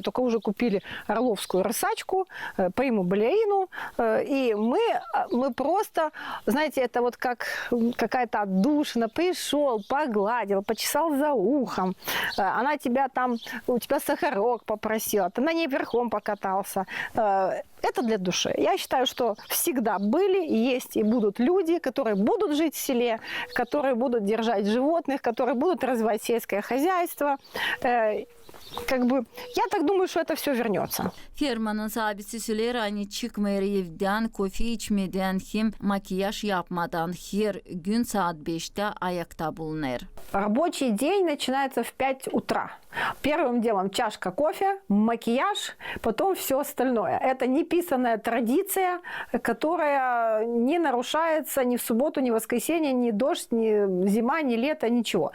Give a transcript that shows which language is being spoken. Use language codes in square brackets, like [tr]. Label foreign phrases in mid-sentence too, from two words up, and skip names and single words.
[ru] Только уже купили орловскую рысачку, приму-балерину, и мы просто, знаете, это вот как какая-то отдушина, пришел, погладил, почесал за ухом, она тебя там, у тебя сахарок попросила, ты на ней верхом покатался. Это для души. Я считаю, что всегда были, есть и будут люди, которые будут жить в селе, которые будут держать животных, которые будут развивать сельское хозяйство. Я так думаю, что это все вернется. [gag] Firmanın sahibisi söyler, hani çıkmayır evden, kofe içmeden hem makyaj yapmadan her gün saat 5'te ayakta bulunur. [ru] Рабочий день начинается в 5 утра. Первым делом чашка кофе, макияж, потом все остальное. Это неписанная традиция, которая не нарушается ни в субботу, ни в воскресенье, ни дождь, ни зима, ни лето, ничего.